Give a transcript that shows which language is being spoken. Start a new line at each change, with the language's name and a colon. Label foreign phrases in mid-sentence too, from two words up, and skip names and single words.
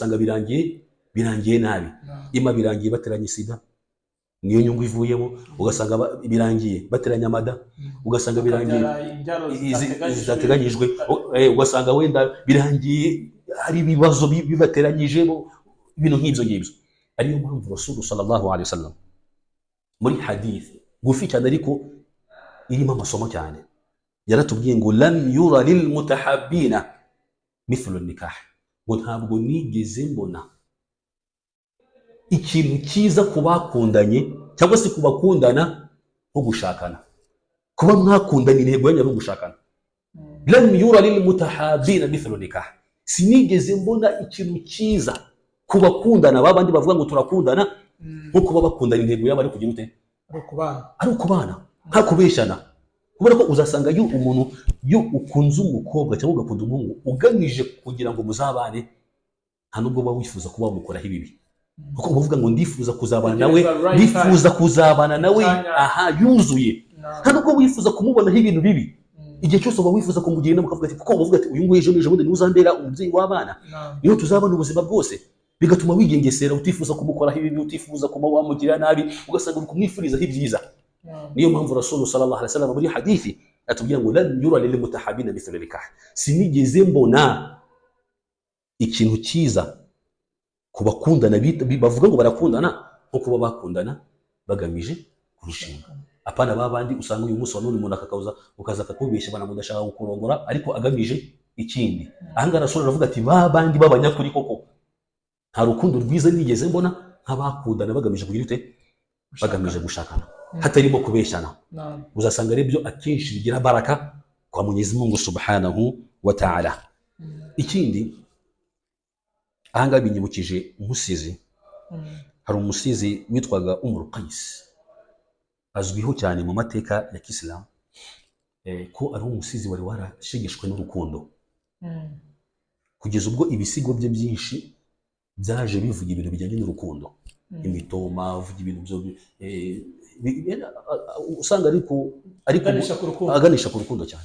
Kinyarwanda: Ugasanga birangiye birangiye nabi, ima birangiye bateranye sida niyo nyungu ivuyemo, ugasanga birangiye bateranya amada, ugasanga birangiye zateganyijwe, ugasanga wenda birangiye hari ibibazo bibateranyijemo, ibintu nk'ibyo ngibyo. Ariyo mpamvu Rasul
Arabic: صلى الله عليه وسلم
Kinyarwanda: muri hadith gufi cyane ariko irimo amasomo cyane yaratubwiye ngo
Arabic: لم ير للمتحابين مثل النكاح,
Kinyarwanda: ngo ntabwo nigeze mbona ikintu cyiza kubakundanye cyangwa se kubakundana nko gushakana, kuba mwakundanye intego yanyu no gushakana.
Arabic: لم ير للمتحابين مثل النكاح,
Kinyarwanda: sinigeze mbona ikintu cyiza kubakundana babandi bavuga ngo turakundana nko kuba bakundana intego yabo ari kugira ute, ari ukubana nta kubeshana. Kubera ko uzasanga iyo umuntu yo ukunze umukobwa cyangwa ugakunda umuhungu ugamije kugira ngo muzabane, nta nubwo uba wifuza kuba wamukoraho ibibi, kuko uvuga ngo ndifuza kuzabana nawe, ndifuza kuzabana nawe yuzuye, nta nubwo wifuza kumubonaho ibintu bibi. Igihe cyose uba wifuza kumugira inama ukavuga ati kuko uvuga ati uyu nguyu ejo bundi ntuzambera umubyeyi w'abana, niyo tuzabana ubuzima bwose, bigatuma wigengesera utifuza kumukoraho ibibi, utifuza kuba wamugira nabi, ugasanga uri kumwifurizaho ibyiza. Niyo mpamvu Rasul
Arabic: صلى الله عليه وسلم
Kinyarwanda: muri hadithi atubwira ngo
Arabic: لم ير للمتحابين مثل النكاح,
Kinyarwanda: sinigeze mbona ikintu cyiza kubakundana bavuga ngo barakundana nko kuba bakundana bagamije kurushinga. Apana babandi usanga uyu munsi wa none umuntu ukaza akakubeshya bana mudashaka gukurongora ariko agamije ikindi. Ahanga Rasul aravuga ati babandi babanyakuri koko nta rukundo rwiza nigeze mbona nk'abakundana bagamije kugira ute, bagamije gushakana hatarimo kubeshyana. Uzasanga ari byo akenshi bigira baraka kwa Mwenyezi Mungu
Arabic: سبحانه وتعالى.
Kinyarwanda: Ikindi ahanga binyibukije umusizi, hari umusizi witwaga Qais, azwiho cyane mu mateka ya Islam ko ari umusizi wari warashegeshwe n'urukundo, kugeza ubwo ibisigo bye byinshi byaje bivuga ibintu bijyanye n'urukundo, imitoma, vuga ibintu byo usanga ariko aganisha ku rukundo cyane.